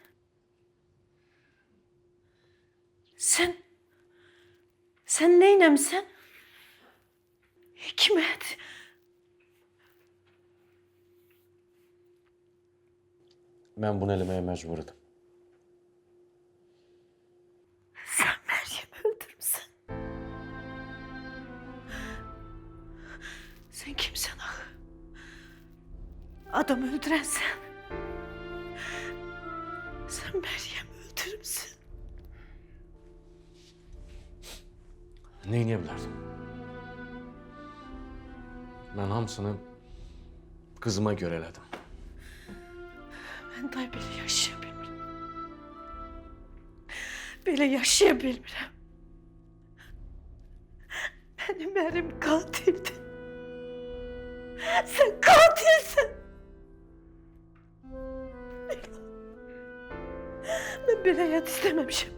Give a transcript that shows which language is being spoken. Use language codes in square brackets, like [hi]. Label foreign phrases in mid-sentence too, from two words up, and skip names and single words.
[az] Sen neyləmsən? Hikmət. Mən bunu eləməyə məcburdum. [tr] Sen Meryem'i öldürmüşsün. Sen kimsin ağı? Adam öldüren sen. Sen Meryem'i öldürmüşsün. [az] Neyləyə bilərdim? Mən hamısını qızıma görə elədim. [tr] Ben daha böyle yaşayabilmirəm. Böyle yaşayabilmirəm. Benim erim katildi. Sen katilsin. Ben böyle hayat istememişim.